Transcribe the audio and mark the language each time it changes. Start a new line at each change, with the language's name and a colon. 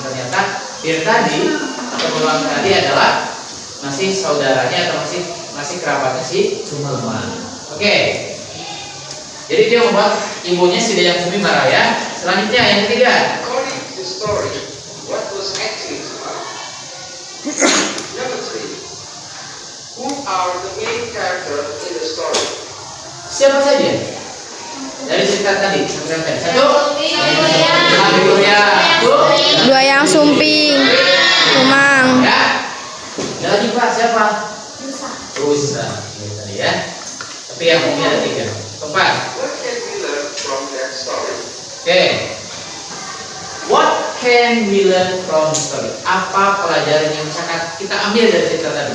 Indonesian: Ternyata dia tadi atau berulang tadi adalah masih saudaranya atau masih kerabatnya si Tumang. Oke. Jadi dia membuat ibunya si Dayang Sumi marah ya. Selanjutnya yang ketiga.
English: According to the story, what was actually Tumang? Number 3. Who are the main characters in the story?
Indonesian: Siapa saja? Dari cerita tadi, satu, Sangkuriang, Dua yang sumping. Tumang. ya. Ada lagi Pak, siapa? Rusa. Ini tadi ya. Tapi yang umumnya ada 3. Keempat.
English: What can we learn from that story? Oke. What can we learn from the story?
Indonesian: Apa pelajaran yang bisa kita ambil dari cerita tadi?